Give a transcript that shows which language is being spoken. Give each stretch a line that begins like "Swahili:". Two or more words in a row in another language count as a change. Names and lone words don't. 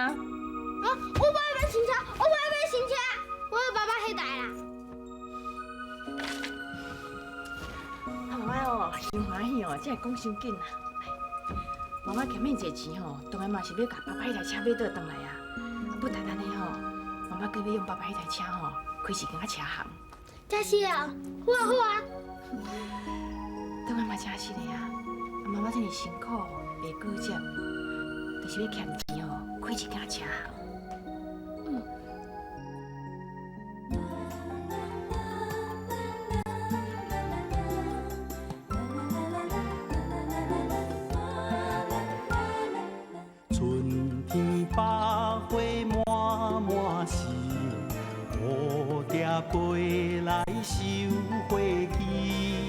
Min Nan Chinese: 啊，我不爱买新车，我不爱买新车，我有爸爸迄台啦。啊，妈妈哦，真欢喜哦，才会讲伤紧啦。妈妈欠恁这钱吼，当然嘛是要甲爸爸迄台车买倒转来啊。啊，不但安尼吼，妈妈搁要用爸爸迄台车吼，开一间车行。真是的哦，好啊好啊。当然嘛真是的啊！啊，妈妈这么辛苦，袂过节，就是要欠钱吼，开一间车行。春天百花满满树，蝴蝶飞来收花期。